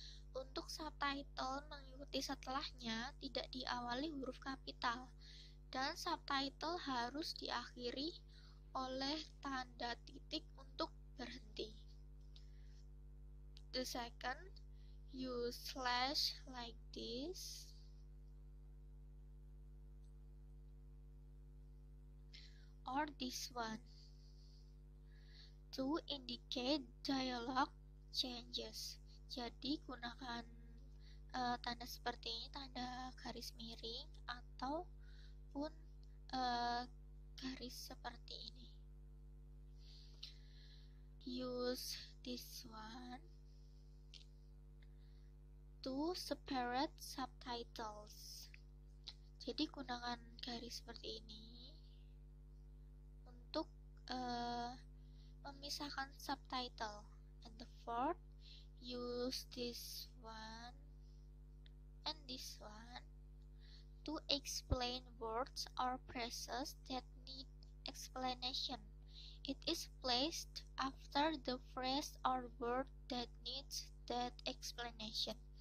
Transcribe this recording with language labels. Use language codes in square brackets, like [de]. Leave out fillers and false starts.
[id] Untuk subtitle mengikuti setelahnya tidak diawali huruf kapital dan subtitle harus diakhiri oleh tanda titik untuk berhenti. [en] The second, use slash like this. Or this one to indicate dialogue changes. [id] Jadi gunakan tanda seperti ini, tanda garis miring ataupun garis seperti ini. [en] Use this one to separate subtitles. [id] Jadi gunakan garis seperti ini untuk memisahkan subtitle. [en] And the fourth, use this one and this one to explain words or phrases that need explanation. It is placed after the phrase or word that needs that explanation.